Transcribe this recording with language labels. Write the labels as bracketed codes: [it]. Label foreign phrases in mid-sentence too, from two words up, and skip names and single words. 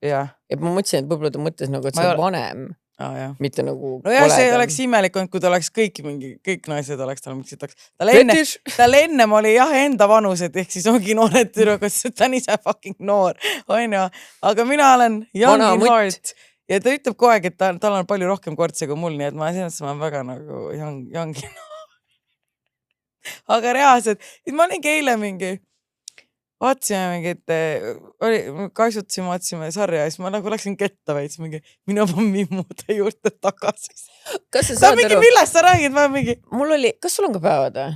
[et] Ja ma mõtlesin, et võib-olla ta mõtles nagu, et see on vanem. Mitte nagu no jah, see oleks imelik, kui ta oleks kõik naised oleks tal mingi sitaks. Tal ennem oli enda vanused, ehk siis ongi noored tüdrukud, sest ta on ise fucking noor. Aga mina olen [en] young in heart. [et] Ja ta ütleb kogu aeg, et tal on palju rohkem kortse kui mul, nii et ma olen väga nagu [en] young in heart. [et] Aga reaalselt, ma olingi eile mingi, vaatsime mingi, kaisutasime, vaatsime sarja ja siis ma nagu läksin ketta veits mingi, minu oma mimmude juurde tagasi. Ta mingi, millest sa räägid? Mul oli, kas sul on ka päevad või?